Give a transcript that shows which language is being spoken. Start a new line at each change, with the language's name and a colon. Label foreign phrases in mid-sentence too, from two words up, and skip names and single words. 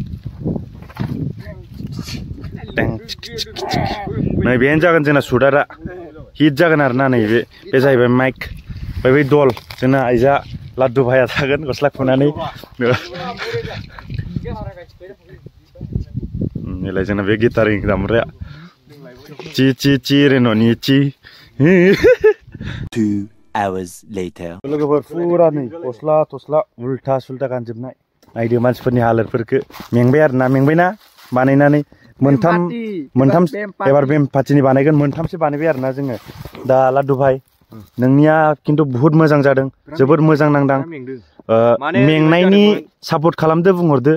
Bodo: नै बेनो जागोन जोंना सुटारा हिट जागोन आरोना नैबे बे जाहैबाय माइक ओमफ्राय बै दल जोंना आइजा लाद्दु भाइया थागोन गस्ला खुनानै नैलाय जोंना बे गिटारिं दामग्राया ची ची ची रेन'नि ची
English: 2 hours later
Bodo: लोगोफोर फुरा नै गस्ला थस्ला उल्था सुल्था गानजोबनाय नायदो मानसिफोरनि हालोदफोरखो मेंबाय आरोना मेंबायना बानायनानै मोनथाम एबार बेम पार्टिनि बानायगोन मोनथामसो बानायबाय आरोना जोङो दा लाद्दु भाइ नोंनिया खिन्थु बुहुत मोजां जादों जोबोद मोजां नांदां मेंनायनि सापर्ट खालामदो बुंहरदो